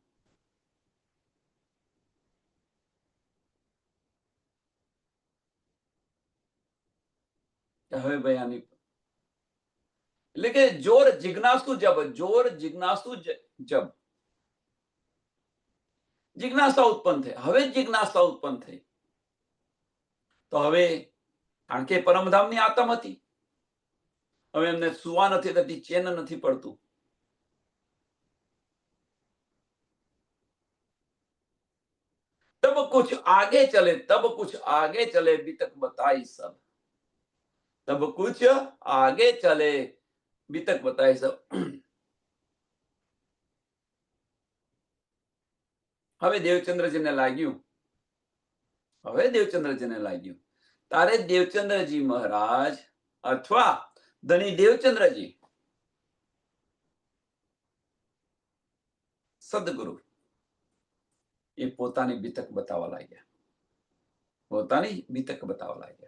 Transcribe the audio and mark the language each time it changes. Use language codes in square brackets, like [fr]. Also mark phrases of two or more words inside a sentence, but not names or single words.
[gu] હવે ભાઈ આની એટલે કે જોર જિજ્ઞાસુ જબ જિજ્ઞાસા ઉત્પન્ન થઈ। હવે જિજ્ઞાસા ઉત્પન્ન થઈ તો હવે કારણ કે પરમધામની આત્મ હતી, હવે એમને સુવા નથી થતી, ચેન નથી પડતું। [hi] तब कुछ आगे चले बीतक बताई सब। तब कुछ आगे चले बीतक बताई सब। [gu] હવે દેવચંદ્રજીને લાગ્યું તારે દેવચંદ્રજી મહારાજ અથવા ધની દેવચંદ્રજી સદગુરુ એ પોતાની બીતક બતાવવા લાગ્યા।